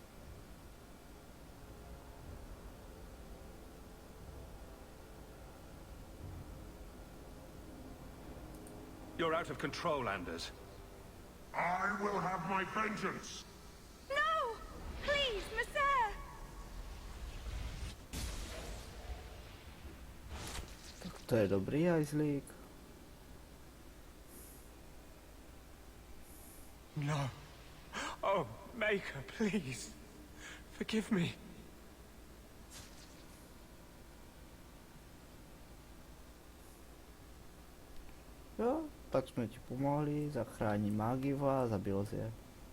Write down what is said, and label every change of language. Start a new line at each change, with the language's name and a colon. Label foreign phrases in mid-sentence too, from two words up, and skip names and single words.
English: You're out of control, Anders. I will have my vengeance. No! Please, monsieur!
Czech: Tak to je dobrý hajzlík. No.
English: Oh, Maker, please. Forgive me.
Czech: Jo, tak jsme ti pomohli, zachrání Magiva a zabil jsi je.